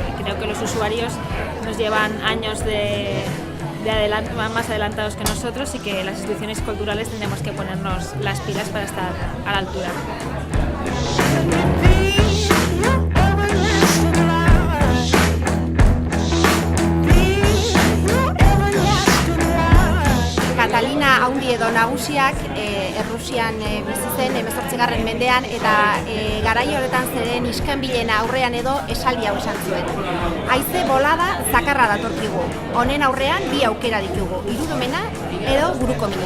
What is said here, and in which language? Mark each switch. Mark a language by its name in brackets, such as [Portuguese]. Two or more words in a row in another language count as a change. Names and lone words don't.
[Spanish] Y creo que los usuarios nos llevan años más adelantados que nosotros, y que las instituciones culturales tenemos que ponernos las pilas para estar a la altura. [Basque] Catalina haundi edo nagusiak Errusian bizi zen 18. mendean, eta garai horretan zeren iskanbilena aurrean edo esaldi hau esan zuen: haize bolada zakarra datorkigu, honen aurrean bi aukera ditugu, irudumena edo burukomina.